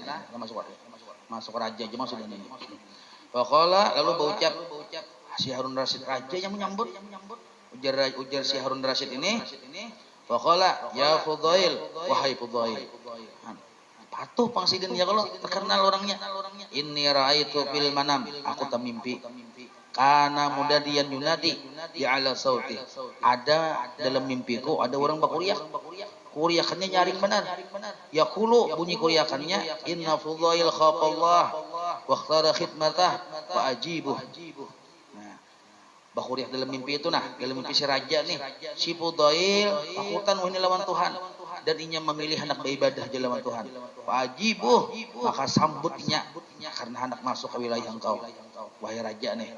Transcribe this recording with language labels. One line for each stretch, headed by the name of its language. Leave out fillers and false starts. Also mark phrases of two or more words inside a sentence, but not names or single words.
Banjar: Masuk raja aja maksudnya ini. Faqala, lalu berucap si Harun Rasyid, raja yang menyambut. Ujar si Harun Rasyid ini. Faqala, ya Fudail, wahai Fudail. Patuh pangsidin ya kalau terkenal orangnya.
Arabic: Inni ra'aitu fil manam,
Banjar: aku termimpi.
Arabic: Kana mudadiyan yunadi di ala sauti.
Banjar: Ada dalam mimpiku ada orang berkuriak. Kuriakannya nyaring benar. Yaqulu, bunyi kuriakannya,
Arabic: inna Fudail khafallah wa ikhtara khidmatah fa ajibuh.
Banjar: Nah, bakuriak dalam mimpi itu, dalam mimpi si raja nih, si Fudail takutan ini lawan Tuhan dan inya memilih hendak beribadah di lawan Tuhan.
Arabic: Fa ajibuh,
Banjar: maka sambutnya karena hendak masuk ke wilayah engkau, wahai raja nih.